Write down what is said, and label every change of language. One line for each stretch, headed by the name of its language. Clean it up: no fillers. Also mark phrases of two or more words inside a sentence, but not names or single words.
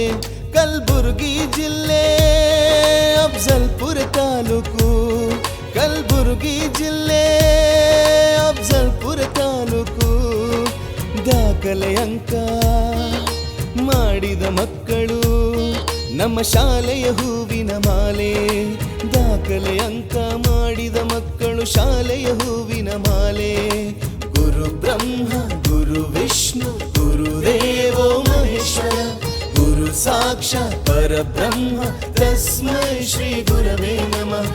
Kannada: ಕಲಬುರ್ಗಿ ಜಿಲ್ಲೆ ಅಫ್ಜಲ್ಪುರ ತಾಲೂಕು, ಕಲಬುರ್ಗಿ ಜಿಲ್ಲೆ ಅಫ್ಜಲ್ಪುರ ತಾಲೂಕು, ದಾಖಲೆ ಅಂಕ ಮಾಡಿದ ಮಕ್ಕಳು ನಮ್ಮ ಶಾಲೆಯ ಹೂವಿನ ಮಾಲೆ, ದಾಖಲೆ ಅಂಕ ಮಾಡಿದ ಮಕ್ಕಳು ಶಾಲೆಯ ಹೂವಿನ ಮಾಲೆ.
Sanskrit: ಗುರು ಬ್ರಹ್ಮ ಗುರು ವಿಷ್ಣು ಗುರುದೇವೋ ಮಹೇಶ್ವರ, ಗುರು ಸಾಕ್ಷಾತ್ ಪರಬ್ರಹ್ಮ ತಸ್ಮೈ ಶ್ರೀ ಗುರವೇ ನಮಃ.